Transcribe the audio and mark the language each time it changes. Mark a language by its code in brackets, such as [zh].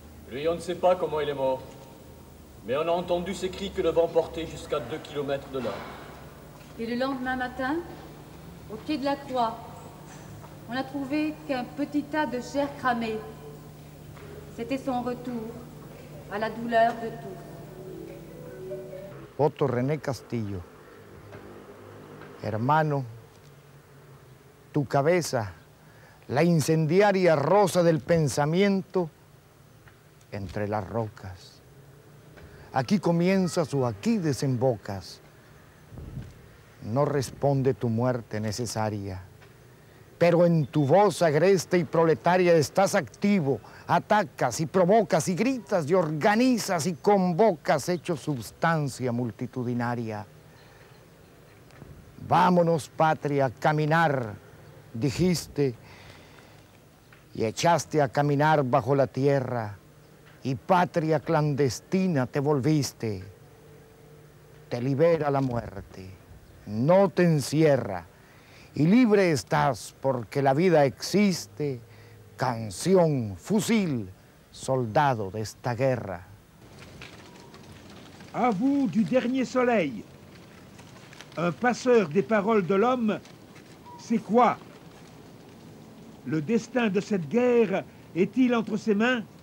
[fr] Lui, on ne sait pas comment il est mort. Mais on a entendu ses cris que le vent portait jusqu'à 2 kilomètres de là. Et le lendemain matin, au pied de la croix, on n'a trouvé qu'un petit tas de chair cramée. C'était son retour à la douleur de tous. [es] Otto René Castillo, hermano, tu cabeza, la incendiaria rosa del pensamiento entre las rocas. Aquí comienzas o aquí desembocas. No responde tu muerte necesaria, pero en tu voz agreste y proletaria estás activo, atacas y provocas y gritas y organizas y convocas hecho substancia multitudinaria. Vámonos, patria, a caminar, dijiste, y echaste a caminar bajo la tierra, y patria clandestina te volviste. Te libera la muerte, no te encierra, y libre estás porque la vida existe, canción, fusil, soldado de esta guerra. [fr] À vous du dernier soleil, un passeur des paroles de l'homme, c'est quoi? Le destin de cette guerre est-il entre ses mains?